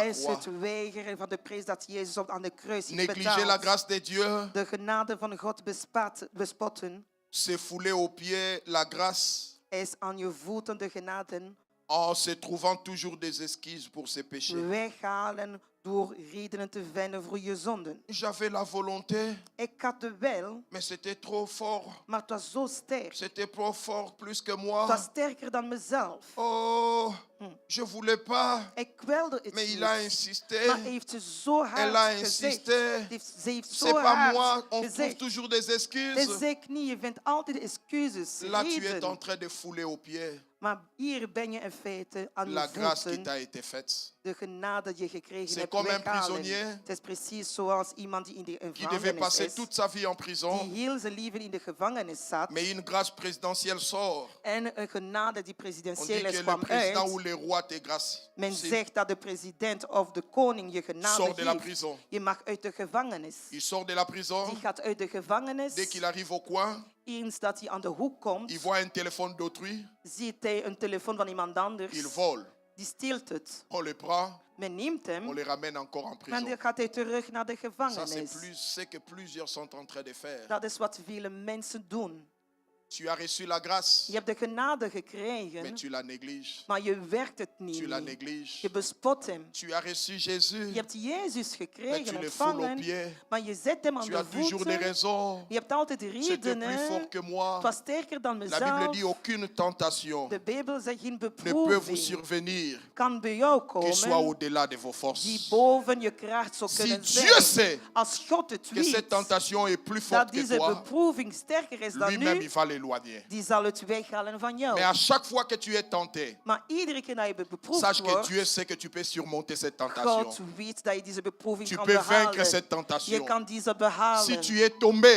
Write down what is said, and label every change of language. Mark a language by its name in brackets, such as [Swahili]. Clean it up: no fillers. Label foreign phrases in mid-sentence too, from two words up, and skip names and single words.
[Dutch] is [French] croix. [Dutch] het weigeren van de prijs dat Jezus aan de kruis heeft [French] Négliger la [Dutch] betaald. [French] grâce de Dieu, [Dutch] De genade van God bespotten, [French] c'est fouler aux pieds la grâce [Dutch] is aan je voeten de genade [French] en se trouvant toujours des excuses pour ses péchés. [Dutch] weghalen door redenen te vinden voor je zonden. [French] J'avais la volonté, [Dutch] Ik had de wil, [French] mais c'était trop fort. [Dutch] maar het was zo sterk. [French] C'était trop fort, plus que [Dutch] Het [French] moi. [Dutch] was sterker dan mezelf. [French] Oh, je voulais pas, [Dutch] Ik wilde het [French] mais il a [Dutch] niet. [French] insisté. [Dutch] Maar hij heeft ze zo [French] Elle a [Dutch] hard gezegd. [French] insisté. [Dutch] Ze heeft [French] C'est [Dutch] zo [French] pas [Dutch] hard [French] moi, on trouve [Dutch] gezegd. [French] toujours des [Dutch] Het [French] excuses. [Dutch] is ik niet. Je vindt altijd excuses, [French] Là, tu es en [Dutch] redenen. [French] train de fouler aux pieds [Dutch] Maar hier ben je in feite aan [French] la [Dutch] je [French] grâce qui [Dutch] voeten [French] t'a été faite. [Dutch] de genade die je gekregen [French] C'est [Dutch] hebt [French] comme un [Dutch] weghalen. [French] prisonnier [Dutch] Het is precies zoals iemand die in de [French] qui devait [Dutch] gevangenis [French] passer [Dutch] is, [French] toute sa vie en [Dutch] die [French] prison, [Dutch] heel zijn leven in de gevangenis zat. [French] mais une grâce présidentielle sort. [Dutch] En een genade die [French] On dit [Dutch] presidentieel is [French] que le [Dutch] kwam [French] président [Dutch] uit. [French] ou le roi te gracie. [Dutch] Men zegt dat de president of de koning je genade [French] Sort de la [Dutch] geeft. [French] prison. [Dutch] Je mag uit de gevangenis. [French] Il sort de la prison. [Dutch] Die gaat uit de gevangenis. [French] Dès qu'il arrive au coin, [Dutch] Eens dat hij aan de hoek komt, [French] il voit un téléphone d'autrui. [Dutch] ziet hij een telefoon van iemand anders. [French] Il vole. [Dutch] Die steelt het. [French] On le prend, [Dutch] Men neemt [French] on [Dutch] hem [French] le ramène encore en [Dutch] en [French] prison. [Dutch] dan gaat hij terug naar de [French] Ça, c'est [Dutch] gevangenis. [French] ce que plusieurs sont en train de faire. [Dutch] Dat is wat vele mensen doen. [French] Tu as reçu la grâce, [Dutch] Je hebt de genade [French] mais [Dutch] gekregen, [French] tu la négliges. [Dutch] maar je werkt het niet [French] Tu la [Dutch] mee. [French] négliges. [Dutch] Je bespot hem. [French] Tu as reçu Jésus, [Dutch] Je hebt Jezus [French] mais [Dutch] gekregen, [French] tu le foules aux [Dutch] ontvangen, [French] pieds. [Dutch] maar je zet hem aan [French] Tu [Dutch] de [French] as toujours des [Dutch] voeten. [French] raisons. [Dutch] Je hebt altijd [French] C'était plus [Dutch] redenen. [French] fort que moi. [Dutch] Het was sterker dan [French] La Bible [Dutch] mezelf. [French] dit aucune tentation [Dutch] De Bijbel zegt geen [French] ne peut vous [Dutch] beproeving [French] survenir [Dutch] kan bij jou [French] qui soit [Dutch] komen [French] au-delà de vos [Dutch] die [French] forces. [Dutch] boven je kracht zou [French] Si [Dutch] kunnen [French] Dieu [Dutch] zijn. [French] sait [Dutch] Als God het [French] que cette [Dutch] weet [French] tentation est plus forte [Dutch] dat [French] que [Dutch] deze [French] toi, [Dutch] beproeving sterker is dan [French] lui-même [Dutch] nu, [French] il va l'éloigner. [Dutch] die zal het weghalen van jou. [French] Mais à chaque fois que tu es tenté, [Dutch] Maar iedere keer dat je beproefd [French] sache que [Dutch] wordt, [French] Dieu sait que tu peux surmonter cette tentation. [Dutch] God weet dat je deze beproeving [French] Tu [Dutch] kan [French] peux vaincre [Dutch] behalen. [French] cette [Dutch] Je [French] tentation. [Dutch] kan deze [French] Si [Dutch] behalen. [French] tu es tombé,